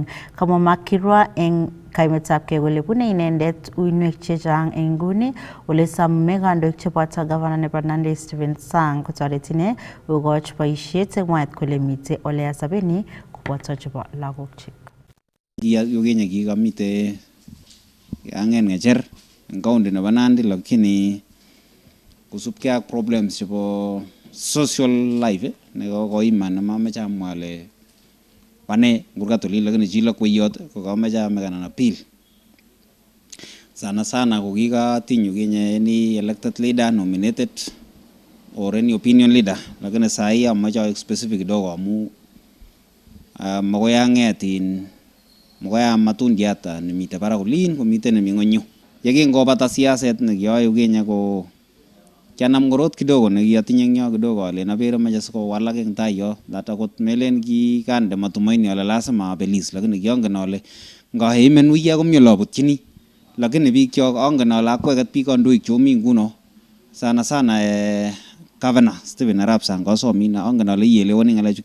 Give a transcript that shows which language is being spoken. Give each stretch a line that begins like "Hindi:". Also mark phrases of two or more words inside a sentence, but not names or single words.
Kalenjin: Kamwa Makirwa eng kaimetabkei kole bune inendet uinwek chechang eng nguni ole some kandoik cheboto gavana nebo Nandi Stephen Sang kotoret ine kokoch boisiet eng mwaet kole mitei ole asabeni koboto chebo lagokchik. Yukinye kikamite angen ngecher en county nebo Nandi lakini kusubkei ak problems chebo
English: social life
Kalenjin: nekokoiman nemameche amwa ale pane ngurkat oli lakini chilo kweyot kokameche amekana appeal sana ko kikatiny yukinye
English: any elected leader nominated or any opinion leader
Kalenjin: lakini sahi amache specific kidogo amu makoi ang'etin Mokaya matundiat nemite barak olin komite nemi ng'ony yu. Yekingobata siaset nekiyoe yukinye ko kianam korot kidogo nekiatinye eng yo kidogo ale napere mache sikowalak eng tai yo that akot melen kikande matumaini ale lazima abelis, lakini kiongen ale ngaheimen wiya komi olabutchini, lakini biik kyok angen ale akweket biik kandoik chomi nguno sana Governor Stephen Arap Sang kasomin angen ale ielewani ngalechu.